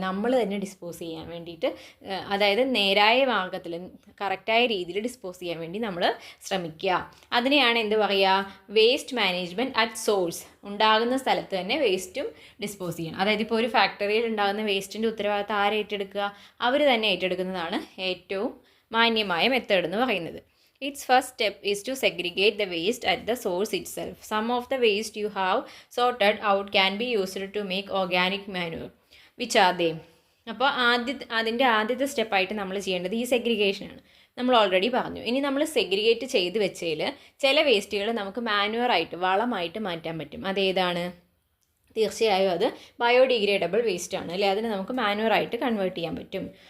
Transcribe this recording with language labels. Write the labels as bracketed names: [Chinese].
[Malayalam] നമ്മൾ തന്നെ ഡിസ്പോസ് ചെയ്യാൻ വേണ്ടിയിട്ട്, അതായത് നേരായ മാർഗ്ഗത്തിൽ കറക്റ്റായ രീതിയിൽ ഡിസ്പോസ് ചെയ്യാൻ വേണ്ടി നമ്മൾ ശ്രമിക്കുക. അതിനെയാണ് എന്ത് പറയുക? Waste management at source. ഉണ്ടാകുന്ന സ്ഥലത്ത് തന്നെ വേസ്റ്റും ഡിസ്പോസ് ചെയ്യണം. അതായത് ഇപ്പോൾ ഒരു ഫാക്ടറിയിൽ ഉണ്ടാകുന്ന വേസ്റ്റിൻ്റെ ഉത്തരവാദിത്തം ആര് ഏറ്റെടുക്കുക? അവർ തന്നെ ഏറ്റെടുക്കുന്നതാണ് ഏറ്റവും മാന്യമായ മെത്തേഡ് എന്ന് പറയുന്നത്. [English] Its first step is to segregate the waste at the source itself. Some of the waste you have sorted out can be used to make organic manure. Which are they? [Malayalam] അപ്പോൾ അതിൻ്റെ ആദ്യത്തെ സ്റ്റെപ്പായിട്ട് നമ്മൾ ചെയ്യേണ്ടത് ഈ സെഗ്രിഗേഷനാണ്. നമ്മൾ ഓൾറെഡി പറഞ്ഞു. ഇനി നമ്മൾ സെഗ്രിഗേറ്റ് ചെയ്ത് വെച്ചതിൽ ചില വേസ്റ്റുകൾ നമുക്ക് മാനുവറായിട്ട്, വളമായിട്ട് മാറ്റാൻ പറ്റും. അതേതാണ്? തീർച്ചയായും അത് ബയോഡിഗ്രേഡബിൾ വേസ്റ്റ് ആണ് അല്ലേ? അതിന് നമുക്ക് മാനുവറായിട്ട് കൺവേർട്ട് ചെയ്യാൻ പറ്റും.